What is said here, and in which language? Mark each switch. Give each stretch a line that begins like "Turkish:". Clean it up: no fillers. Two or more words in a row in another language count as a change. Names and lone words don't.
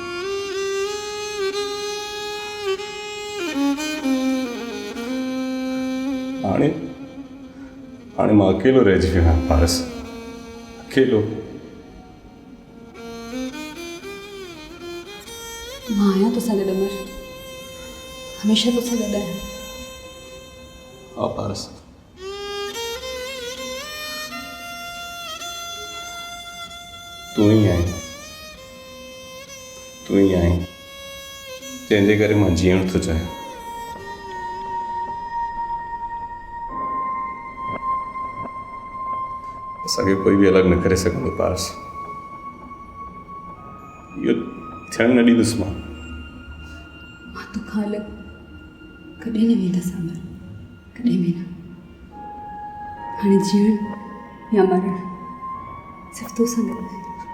Sindhi: हाणे हाणे मां अकेलो रहिजी वियो आहियां पारस अकेलो। मां आहियां तोसां गॾु अमर हमेशह तोसां गॾु आहियां। हाँ पारस तू ही आई जंहिंजे करे मां जीअण थो चाहियां। असांखे
Hindi: कोई भी
Sindhi: अलग न करे सघंदो पारस इहो थियण न ॾींदुसि मां तोखां अलॻि कॾहिं न वेंदसि अमर कॾहिं बि न। हाणे जीअण या मरण सिर्फ़ु तोसां गॾु आहे।